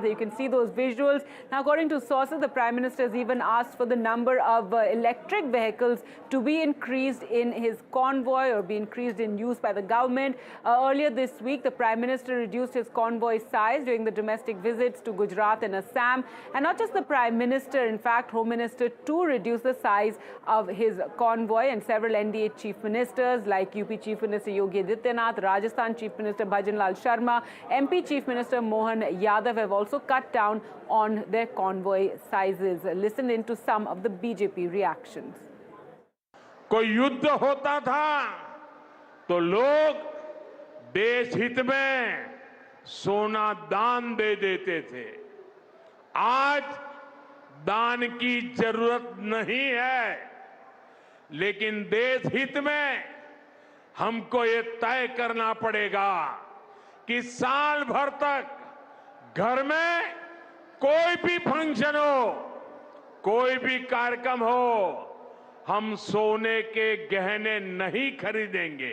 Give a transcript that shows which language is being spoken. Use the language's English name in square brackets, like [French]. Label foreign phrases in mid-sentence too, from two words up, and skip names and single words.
[English] You can see those visuals. Now, according to sources, the Prime Minister has even asked for the number of electric vehicles to be increased in his convoy or be increased in use by the government. Earlier this week, the Prime Minister reduced his convoy size during the domestic visits to Gujarat and Assam. And not just the Prime Minister, in fact, Home Minister too reduced the size of his convoy, and several NDA chief ministers like UP Chief Minister Yogi Adityanath, Rajasthan Chief Minister Bhajan Lal Sharma, MP Chief Minister Mohan Yadav have also cut down on their convoy sizes. Listen into some of the BJP reactions. [Hindi] कोई युद्ध होता था तो लोग देश हित में सोना दान दे देते थे। आज दान की जरूरत नहीं है, लेकिन देश हित में हमको ये तय करना पड़ेगा कि साल भर तक घर में कोई भी फंक्शन हो, कोई भी कार्यक्रम हो, हम सोने के गहने नहीं खरीदेंगे।